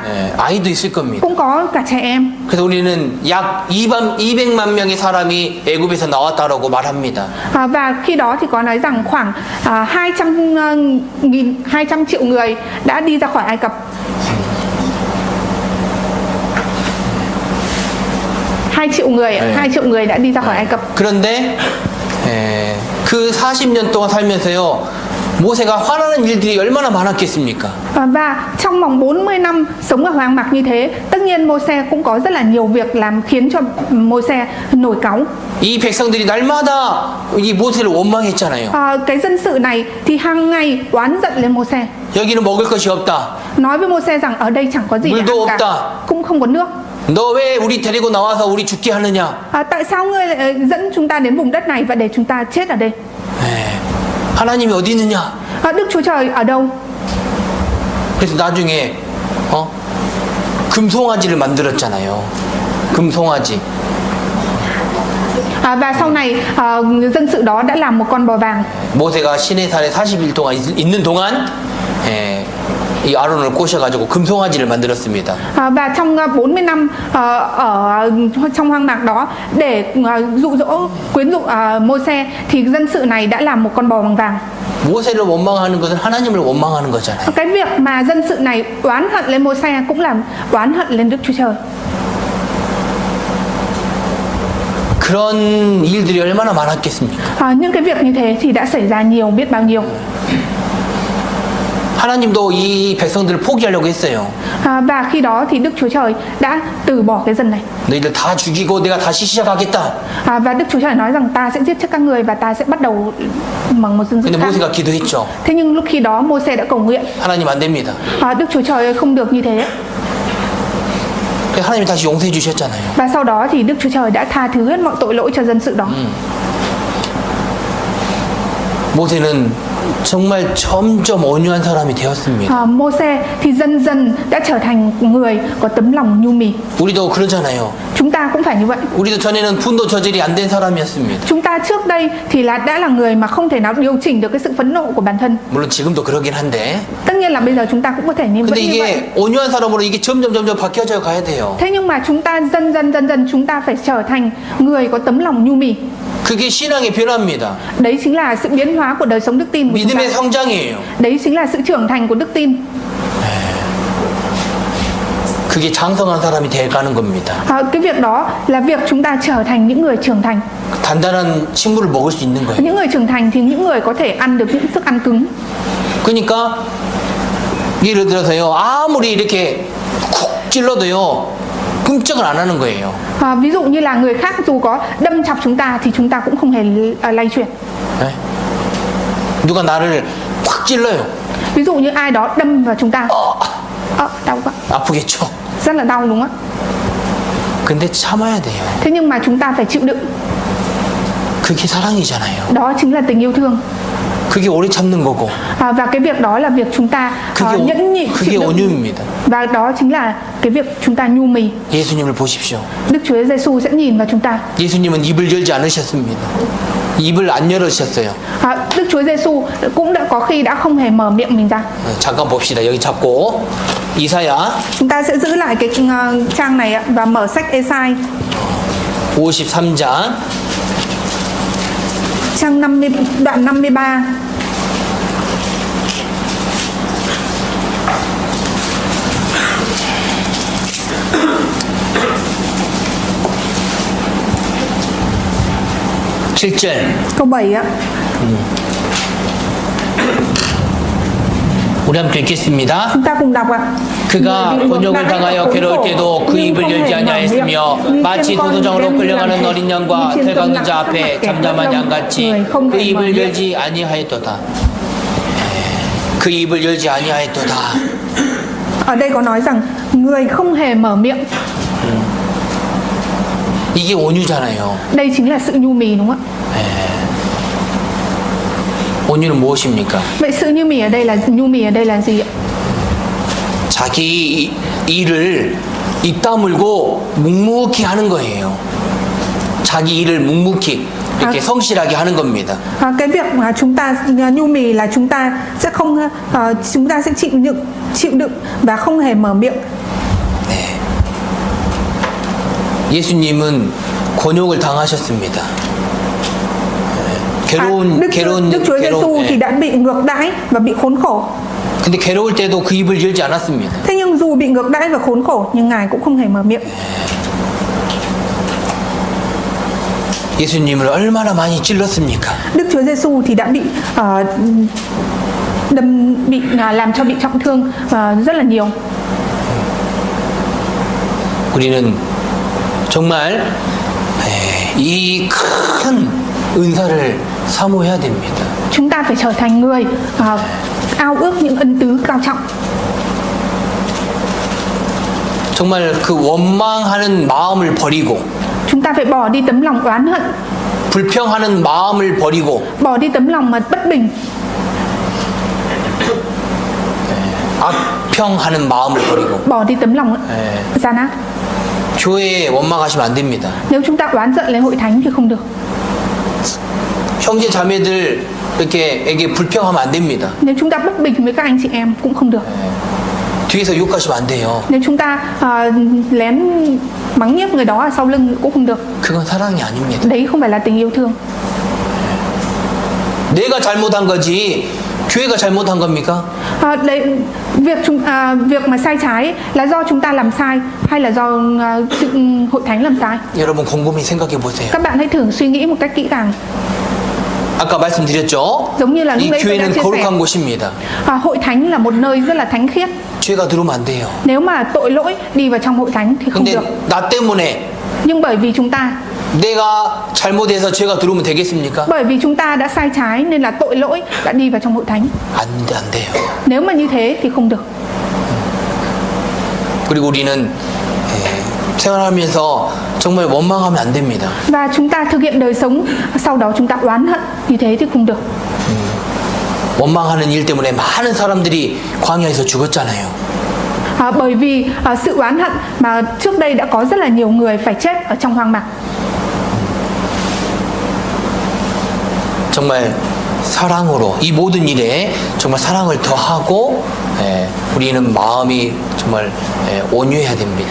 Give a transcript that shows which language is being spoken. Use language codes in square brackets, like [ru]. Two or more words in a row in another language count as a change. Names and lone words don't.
[ko] 아이도 있을 겁니다. [vi] cũng có cả trẻ em. [ko] 그래서 우리는 약 200만 명의 사람이 애굽에서 나왔다라고 말합니다. [vi] Và khi đó thì có nói rằng khoảng 200 triệu người đã đi ra khỏi Ai Cập. 2 triệu người đã đi ra khỏi Ai Cập. [ko] 그런데 그 40년 동안 살면서요, 모세가 화나는 일들이 얼마나 많았겠습니까? [vi] Và trong vòng 40 năm sống ở hoang mạc như thế, tất nhiên Mô-se cũng có rất là nhiều việc làm khiến cho Mô-se nổi cáu. [ko] 이 백성들이 날마다 이 모세를 원망했잖아요. [vi] Cái dân sự này thì hàng ngày oán giận lên Mô-se. [ko] 여기는 먹을 것이 없다. [vi] Nói với Mô-se rằng ở đây chẳng có gì để ăn cả, cũng không có nước. [ko] 너 왜 우리 데리고 나와서 우리 죽게 하느냐? [vi] Tại sao ngươi lại dẫn chúng ta đến vùng đất này và để chúng ta chết ở đây? [ko] 하나님이 어디 있느냐? [vi] Đức Chúa Trời ở đâu? [ko] 그래서 나중에 금송아지를 만들었잖아요. 금송아지. [vi] Và sau này dân sự đó đã làm một con bò vàng. [ko] 모세가 시내산에 40일 동안 있는 동안 이 아론을 꼬셔가지고 금송아지를 만들었습니다. [vi] Và trong 40 năm ở trong hoang mạc đó để dụ dỗ quyến rũ Mô-se thì dân sự này đã làm một con bò bằng vàng. [ko] 모세를 원망하는 것은 하나님을 원망하는 거잖아요. [vi] Cái việc mà dân sự này oán hận lên Mô-se cũng là oán hận lên Đức Chúa Trời. [ko] 그런 일들이 얼마나 많았겠습니까? [vi] Những cái việc như thế thì đã xảy ra nhiều, biết bao nhiêu. [ko] 하나님도 이 백성들을 포기하려고 했어요. [vi] Và khi đó thì Đức Chúa Trời đã từ bỏ cái dân này. [ko] 너희들 다 죽이고 내가 다시 시작하겠다. [vi] Và Đức Chúa Trời nói rằng ta sẽ giết chết các người và ta sẽ bắt đầu bằng một dân sự [ko] 근데 [vi] khác. [ko] 모세가 기도했죠. [vi] Thế nhưng lúc khi đó Mô-se đã cầu nguyện. [ko] 하나님 안 됩니다. [vi] Đức Chúa Trời ơi, không được như thế. [ko] 하나님이 다시 용서해 주셨잖아요. [vi] Và sau đó thì Đức Chúa Trời đã tha thứ hết mọi tội lỗi cho dân sự đó. [ko] 모세는 정말 점점 온유한 사람이 되었습니다. [vi] Mô-se thì dần dần đã trở thành người có tấm lòng nhu mì. [ko] 우리도 그러잖아요. [vi] Chúng ta cũng phải như vậy. [ko] 우리도 전에는 분노 조절이 안 된 사람이었습니다. [vi] Chúng ta trước đây thì đã là người mà không thể nào điều chỉnh được cái sự phẫn nộ của bản thân. [ko] 물론 지금도 그러긴 한데. [vi] Tất nhiên là bây giờ chúng ta cũng có thể như [ko] 근데 [vi] vậy. [ko] 이게 온유한 사람으로 이게 점점 바뀌어져 가야 돼요. [vi] Thế nhưng mà chúng ta dần dần chúng ta phải trở thành người có tấm lòng nhu mì. [ko] 그게 신앙의 변화입니다. [vi] Đấy chính là sự biến hóa của đời sống đức tin của chúng ta. [ko] 믿음의 성장이에요. [vi] Đấy chính là sự trưởng thành của đức tin. [ko] 그게 장성한 사람이 돼가는 겁니다. [vi] Cái việc đó là việc chúng ta trở thành những người trưởng thành. [ko] 단단한 식물을 먹을 수 있는 거예요. [vi] Những người trưởng thành thì những người có thể ăn được những thức ăn cứng. [ko] 그러니까 예를 들어서요, 아무리 이렇게 쿡 찔러도요, 끔찍을 안 하는 거예요. [vi] Ví dụ như là người khác dù có đâm chọc chúng ta thì chúng ta cũng không hề lay chuyển. [ko] 네? 누가 나를 콱 찔러요. [vi] Ví dụ như ai đó đâm vào chúng ta. Đau quá. [ko] 아프겠죠. [vi] Rất là đau đúng không ạ? [ko] 근데 참아야 돼요. [vi] Thế nhưng mà chúng ta phải chịu đựng. [ko] 그게 사랑이잖아요. [vi] Đó chính là tình yêu thương. [ko] 그게 오래 참는 거고. [vi] Và cái việc đó là việc chúng ta nhẫn nhịn chịu đựng. [ko] 온유입니다. [vi] Và đó chính là cái việc chúng ta nhu mì. [ko] 예수님을 보십시오. [vi] Đức Chúa Giêsu sẽ nhìn vào chúng ta. [ko] 예수님은 입을 열지 않으셨습니다. 입을 안 열으셨어요. [vi] Đức Chúa Giêsu cũng đã có khi đã không hề mở miệng mình ra. [ko] 잠깐 봅시다. 여기 잡고 이사야. [vi] Chúng ta sẽ giữ lại cái trang này ạ, và mở sách Ê-sai [ko] 53장 [vi] trang 50, đoạn 53. câu 7 ạ. [ko] 우리 함께 읽겠습니다. [vi] Chúng ta cùng đọc ạ. [ko] 그가 곤욕을 당하여 괴로울 때도 그 입을 열지 아니하였으며 마치 도도장으로 끌려가는 어린 양과 텔깎는 자 앞에 잠잠한 양같이 그 입을 열지 아니하였도다. 그 입을 열지 아니하였도다. [vi] Ở đây có nói rằng người không hề mở miệng. [ko] 이게 온유잖아요. [vi] Đây chính là sự nhu mì đúng không ạ? [ko] 온유는 무엇입니까? [vi] Vậy sự nhu mì ở đây là gì ạ? [ko] 자기 일을 입 다물고 묵묵히 하는 거예요. 자기 일을 묵묵히 이렇게 성실하게 하는 겁니다. [vi] Cái việc mà chúng ta nhu mì là chúng ta sẽ không chúng ta sẽ chịu đựng và không hề mở miệng. [ko] 네. 예수님은 곤욕을 당하셨습니다. [vi] Đức Chúa Giêsu thì đã bị ngược đãi và bị khốn khổ. [ko] 근데 괴로울 때도 그 입을 열지 않았습니다. [vi] Thế nhưng dù bị ngược đãi và khốn khổ nhưng Ngài cũng không hề mở miệng. [ko] 예수님을 얼마나 많이 찔렀습니까? [vi] Đức Chúa Giêsu thì đã bị làm cho bị trọng thương rất là nhiều. [ko] 우리는 정말 이 큰 은사를 사모해야 됩니다. [vi] Chúng ta phải trở thành người ao ước những ân tứ cao trọng. [ko] 정말 그 원망하는 마음을 버리고 [vi] Chúng ta phải bỏ đi tấm lòng oán hận, [ko] 불평하는 마음을 버리고 [vi] bỏ đi tấm lòng mà bất bình, [ko] 악평하는 마음을 버리고 [vi] bỏ đi tấm lòng gian ác. [ko] 교회에 원망하시면 안 됩니다. [vi] Nếu chúng ta oán giận lấy hội thánh thì không được. [ko] 형제 자매들 이렇게에게 불평하면 안 됩니다. [vi] Nếu chúng ta bất bình với các anh chị em cũng không được. [ko] 뒤에서 욕하시면 안 돼요. [vi] Nếu chúng ta lén mắng nhiếc người đó ở sau lưng cũng không được. [ko] 그건 사랑이 아닙니다. [vi] Đấy không phải là tình yêu thương. [ko] 내가 잘못한 거지 교회가 잘못한 겁니까? [vi] Đấy, việc mà sai trái là do chúng ta làm sai hay là do hội thánh làm sai? [ko] 여러분 곰곰이 생각해 보세요. [vi] Các bạn hãy thử suy nghĩ một cách kỹ càng. [ko] 아까 말씀드렸죠? [vi] Giống như là lúc [ko] 이 [vi] nãy tôi đã [ko] 교회는 [vi] chia sẻ. [ko] 거룩한 곳입니다. [vi] Hội thánh là một nơi rất là thánh khiết. [ko] 죄가 들어오면 안 돼요. [vi] Nếu mà tội lỗi đi vào trong hội thánh thì không [ko] 근데 [vi] được. [ko] 나 때문에 [vi] Nhưng bởi vì chúng ta [ko] 내가 잘못해서 죄가 들어오면 되겠습니까? [vi] Bởi vì chúng ta đã sai trái nên là tội lỗi đã đi vào trong hội thánh. [ko] 안 돼요. [vi] Nếu mà như thế thì không được. [ko] 그리고 우리는 생활하면서 정말 원망하면 안 됩니다. [vi] Và chúng ta thực hiện đời sống sau đó chúng ta oán hận, như thế thì không được. [ko] 원망하는 일 때문에 많은 사람들이 광야에서 죽었잖아요. [vi] Bởi vì sự oán hận mà trước đây đã có rất là nhiều người phải chết ở trong hoang mạc. [ko] 정말 사랑으로 이 모든 일에 정말 사랑을 더하고 우리는 마음이 정말 온유해야 됩니다.